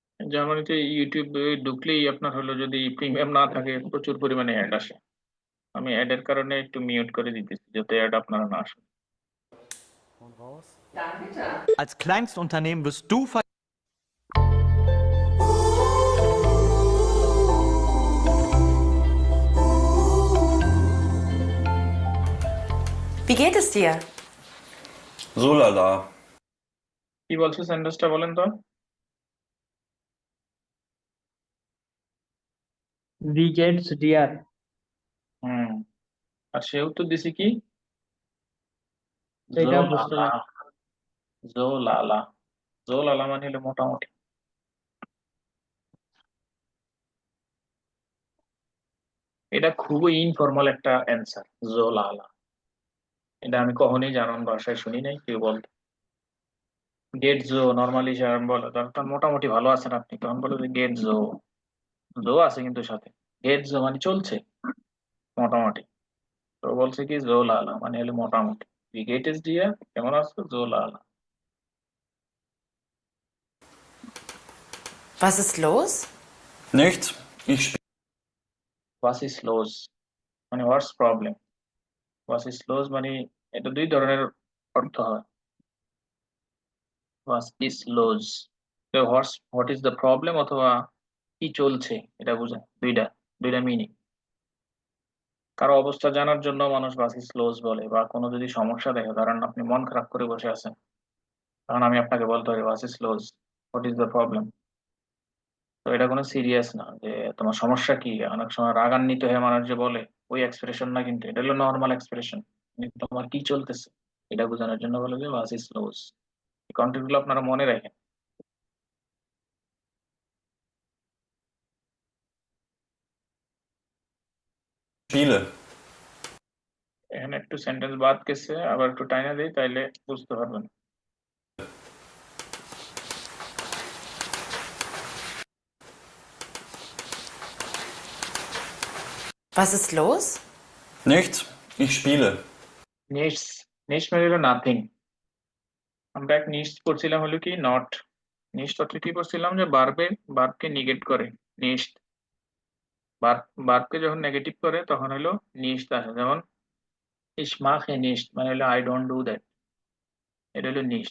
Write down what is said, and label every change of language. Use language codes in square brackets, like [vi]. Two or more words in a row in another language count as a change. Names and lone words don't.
[bn] জার্মানিতে ইউটিউবে ঢুকলেই আপনার হলো যদি প্রিমিয়াম না থাকে প্রচুর পরিমাণে অ্যাড আসে। আমি অ্যাডের কারণে একটু মিউট করে দিতেছি যাতে অ্যাড আপনারা না আসে। [de] Als Kleinstunternehmen wirst du Wie geht es dir? So lala. [bn] কি বলছো সেন্টেন্সটা বলেন তো? [de] Wie geht's dir? [bn] হুম, আর সে উত্তর দিছে কি? এটা জো বুঝতে লালা, পারি। [de] so lala, so lala [bn] মানে হলো মোটামুটি। এটা খুবই ইনফর্মাল একটা অ্যান্সার, [de] so lala. [bn] এটা আমি কখনোই জার্মান ভাষায় শুনি নাই কেউ বলতে। [de] geht so [bn] নর্মালি বলে তার মোটামুটি ভালো আছেন আপনি, তখন বলে যে [de] geht so, so [bn] আছে কিন্তু সাথে। [de] geht so [bn] মানে চলছে মোটামুটি। তো বলছে কি [de] so lala [bn] মানে হলো মোটামুটি। [de] geht es dir, [bn] কেমন আছো? [de] so lala. Was ist los? Nichts. Ich spiele. was ist los [bn] মানে [en] what's problem. [de] was ist los [bn] মানে এটা দুই ধরনের অর্থ হয়। [de] was ist los, [en] what is the problem [bn] অথবা কি চলছে এটা বোঝায়। দুইটা দুইটা মিনিং। কারো অবস্থা জানার জন্য মানুষ [de] was ist los [bn] বলে, বা কোনো যদি সমস্যা দেখে, কারণ আপনি মন খারাপ করে বসে আছেন, তখন আমি আপনাকে বলতে পারি [de] was ist los, [en] what is the problem. [bn] তো এটা কোনো সিরিয়াস না যে তোমার সমস্যা কি। অনেক সময় রাগান্বিত হয়ে মানুষ যে বলে, ওই এক্সপ্রেশন না, কিন্তু এটা হলো [en] normal expression. [bn] তোমার কি চলতেছে এটা বোঝানোর জন্য বলে যে [de] was ist los. [bn] এই কন্টেন্ট গুলো আপনারা মনে রাখেন। [de] Spiele. [bn] এখানে একটু সেন্টেন্স বাদ গেছে, আবার একটু টাইনা দিই তাইলে বুঝতে পারবেন। [de] Was ist los? Nichts. Ich spiele. nichts, nichts [bn] মানে হলো নাথিং। আমরা এক নিডস পড়ছিলাম হলো কি নট। নিডস অর্থে কি পড়ছিলাম যে বার্বকে নিগেট করে। নিডস বার্বকে যখন নেগেটিভ করে তখন হলো নিডস আসে। যেমন [de] ich mache nichts [bn] মানে হলো [en] I don't do that, [bn] এটা হলো নিডস।